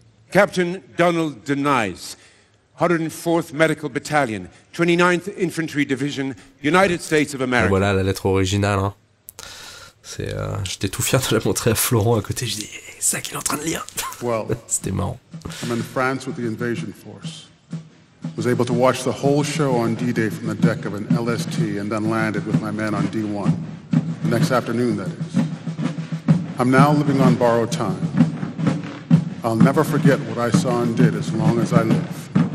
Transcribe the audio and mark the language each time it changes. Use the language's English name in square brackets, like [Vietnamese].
[English] Captain Donald Denice, 104th Medical Battalion, 29th Infantry Division, United States of America. [French] Voilà la lettre originale. Hein. J'étais tout fier de la montrer à Florent à côté. Je dis, c'est ça qu'il est en train de lire. [English] Well, [French] C'était marrant. [English] I'm in France with the invasion force. Was able to watch the whole show on D-Day from the deck of an LST and then landed with my men on D1. The next afternoon, that is. I'm now living on borrowed time. I'll never forget what I saw and did as long as I live.